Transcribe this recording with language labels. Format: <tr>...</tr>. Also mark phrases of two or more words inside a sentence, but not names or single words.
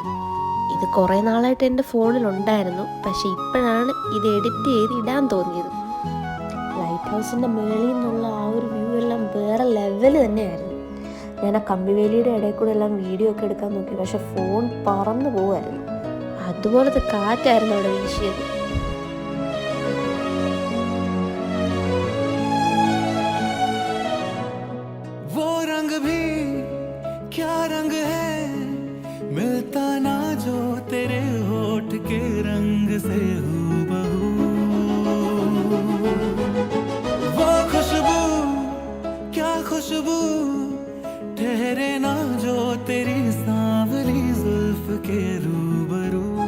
<ml>ഇത് കുറേ നാളായിട്ട് എൻ്റെ ഫോണിലുണ്ടായിരുന്നു, പക്ഷേ ഇപ്പോഴാണ് ഇത് എഡിറ്റ് ചെയ്ത് ഇടാൻ തോന്നിയത്. ലൈറ്റ് ഹൗസിൻ്റെ മുകളിൽ നിന്നുള്ള ആ ഒരു വ്യൂ എല്ലാം വേറെ ലെവൽ തന്നെയായിരുന്നു. ഞാൻ ആ കമ്പിവേലിയുടെ ഇടയിൽ കൂടെ എല്ലാം വീഡിയോ ഒക്കെ എടുക്കാൻ നോക്കി, പക്ഷെ ഫോൺ പറന്നു പോകുമായിരുന്നു. അതുപോലത്തെ കാറ്റായിരുന്നു അവിടെ വീശിയത്.</ml> <hi>क्या रंग है मिलता ना जो तेरे होठ के रंग से हूबहू, वो खुशबू क्या खुशबू ठहरे ना जो तेरी सांवली जुल्फ के रूबरू।</hi>